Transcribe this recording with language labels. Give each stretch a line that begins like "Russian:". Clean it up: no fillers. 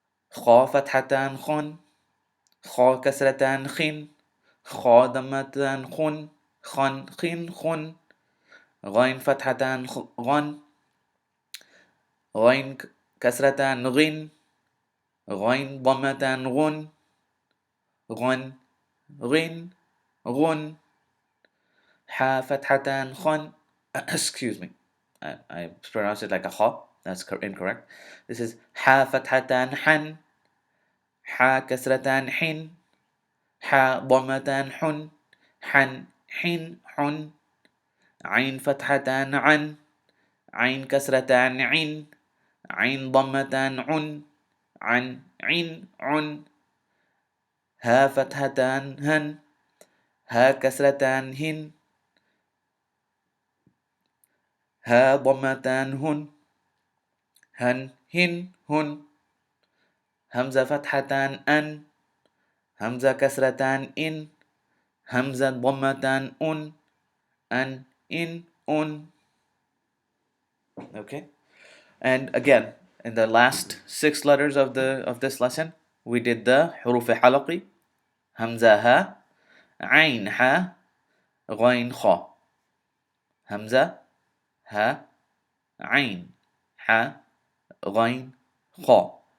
Arabic: خا فتحتان خن، خا كسرتان خن، خا ضمتان خن، خن خن خن. غين فتحتان غن، غين كسرتان غن، غين ضمتان غن، غن غن غن. حا فتحتان خن.
English: Excuse me, I pronounced it like a kha. That's incorrect.
Arabic: This is حا فتحتان حن، حا كسرتان حن، حا ضمتان حن، حن حن حن. عين فتحتان عن، عين كسرتان عن، عين ضمتان عن، عن عن عن. ها فتحتان هن، ها كسرتان هن، ها ضمتان هن، هن هن هن. همزة فتحتان أن، همزة كسرتان إن، همزة ضمتان أن، أن إن أن.
English: Okay, and again in the last 6 letters of this lesson we did the huruf halaqi. Hamza ha, ain ha, ghain kha. Hamza ha, ain ha, ghain kha.